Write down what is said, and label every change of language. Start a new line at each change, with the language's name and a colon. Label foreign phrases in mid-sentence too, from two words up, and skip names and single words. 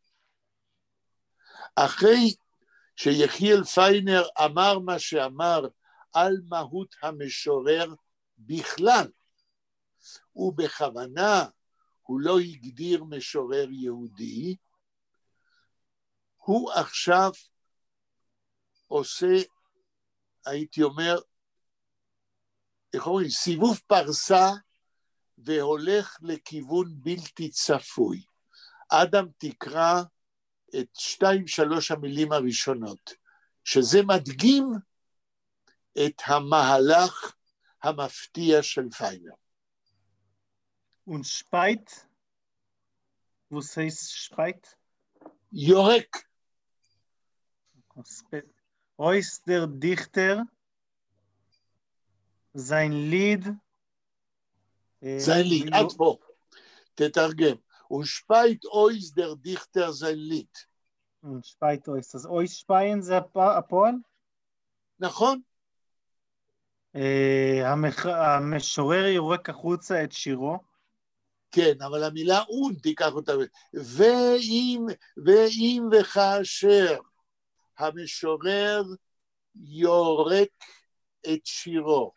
Hebrew: אחרי שיחיאל פיינר אמר מה שאמר על מהות המשורר בכלל, ובכוונה הוא לא הגדיר משורר יהודי, הוא עכשיו עושה, הייתי אומר, איך אומרים, סיבוב פרסה, והולך לכיוון בלתי צפוי. אדם תקרא את 2-3 המילים הראשונות, שזה מדגים את המהלך המפתיע של פיינר.
Yiddish: און שפּײַט? װאָס הײסט שפּײַט?
Hebrew: יורק.
Yiddish: אױס דער דיכטער זײַן ליד זײַן ליד,
Hebrew: עד פה, תתרגם.
Yiddish: און שפּײַט אױס דער דיכטער זײַן ליד. און שפּײַט אױס,
Hebrew: אז
Yiddish: אױס שפּײַען
Hebrew: זה הפועל? נכון. המשורר יורק החוצה את שירו. כן, אבל המילה און תיקח אותה. ואם וכאשר המשורר יורק את שירו.